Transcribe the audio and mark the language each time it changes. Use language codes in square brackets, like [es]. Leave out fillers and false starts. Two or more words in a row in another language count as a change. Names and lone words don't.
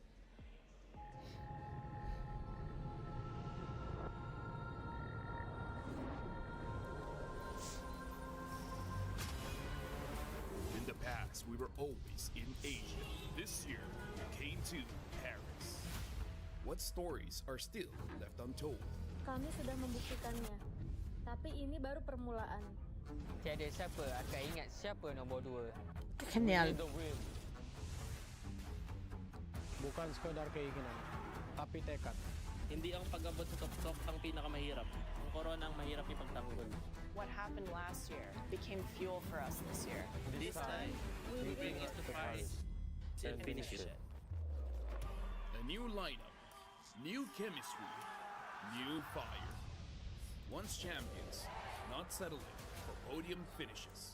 [en] In the past, we were always in Asia. This year, we came to Paris. What stories are still left untold? [ms] Kami sudah membuktikannya. Tapi ini baru permulaan. Tiada siapa akan ingat siapa nombor 2. Genial. Bukan sekadar keinginan, tapi tekad. [tl] Hindi ang pag-abot sa tuktok ang pinakamahirap. Ang korona ang mahirap ipagtanggol. [en] What happened last year became fuel for us this year. This time, we bring it to Paris and finish it. A new lineup, new chemistry, new fire. Once champions, not settling for podium finishes.